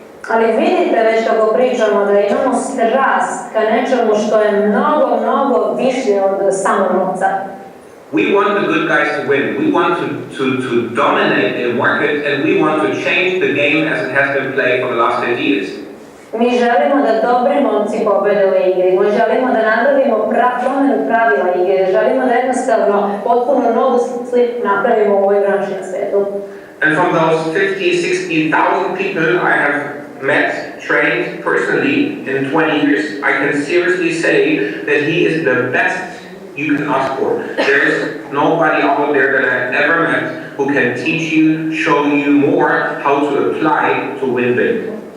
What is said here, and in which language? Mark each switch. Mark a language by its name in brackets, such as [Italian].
[Serbian] Ali vidite već kako pričamo da imamo strast ka nečemu što je mnogo više od samo novca. [English] We want the good guys to win. We want to dominate the market, and we want to change the game as it has been played for the last 50 years. [Serbian] Mi želimo da dobri momci pobede u igri, mi želimo da napravimo promenu pravila igre, želimo da jednostavno potpuno novu sliku napravimo u ovoj branši na svetu. [English] And from those 50, 60,000 people I have met, trained personally in 20 years, I can seriously say that he is the best you can ask for. There is nobody out there that I've ever met who can teach you, show you more how to apply to win big.